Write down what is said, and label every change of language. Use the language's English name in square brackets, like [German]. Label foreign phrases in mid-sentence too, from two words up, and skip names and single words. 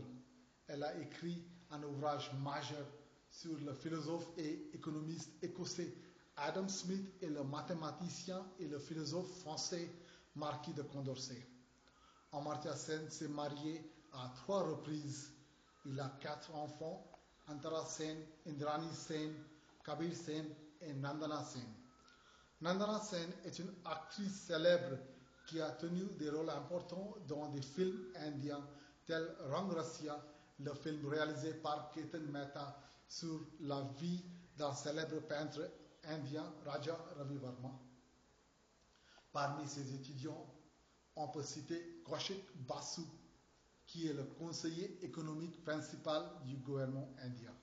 [French] Elle a écrit un ouvrage majeur sur le philosophe et économiste écossais Adam Smith et le mathématicien et le philosophe français Marquis de Condorcet. Amartya Sen s'est marié à 3 reprises. Il a 4 enfants, Antara Sen, Indrani Sen, Kabir Sen et Nandana Sen. Nandana Sen est une actrice célèbre qui a tenu des rôles importants dans des films indiens tels Rangrasya, le film réalisé par Ketan Mehta sur la vie d'un célèbre peintre indien, Raja Ravi Verma. Parmi ses étudiants, on peut citer Kaushik Basu, qui est le conseiller économique principal du gouvernement indien.